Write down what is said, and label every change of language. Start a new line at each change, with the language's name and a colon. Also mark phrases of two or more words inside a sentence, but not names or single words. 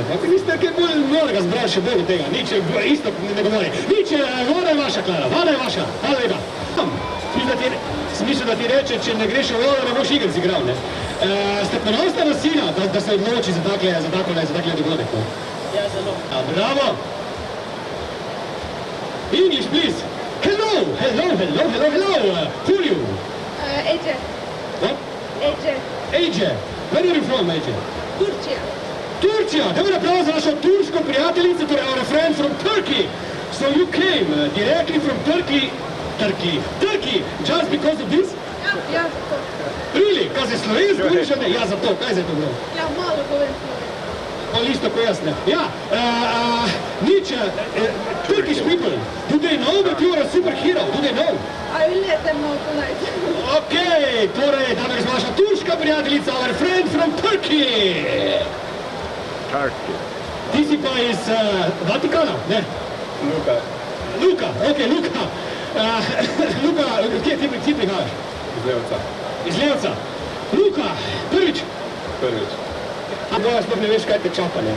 Slovenian: Pa niste kaj bolj norega zbrali še bolj od tega. Nič, isto ne govori. Nič, voda je vaša, Klara, voda je vaša. Hvala lepa. Smisel, da ti reče, če ne greš v vodo, ne boš igric igral, ne? Ste ponosna na sina, da se odloči za takle dogodek, ne? Ja, zelo. Bravo!
English: English, please. Hello. Who are you? Ece, What? Ece, Ece. Where are you from, Ece?
Slovenian: Turčija. Turčija! Daj mi aplauz za našo turško prijateljico, torej
English: our friend from Turkey. So you came directly from Turkey, just because of this?
Slovenian: Ja, zato. Really? Kaj se slovensko uči, ne? Ja, zato. Kaj se je to bilo? Ja, malo govorim slovensko. On isto ko jaz, ne? Ja, nič,
English: Turkish people, do they know that you are a superhero? Do they know? I will let them know tonight.
Slovenian: Okej, torej, da je vaša turška prijateljica,
English: our friend from Turkey.
Slovenian: Ti si pa iz Vatikana, ne? Luka, okej, Luka. Luka, kje ti prihajaš? Iz Levca. Iz Levca. Luka, prvič. Prvič. A boja sploh ne veš, kaj te čaka, ne?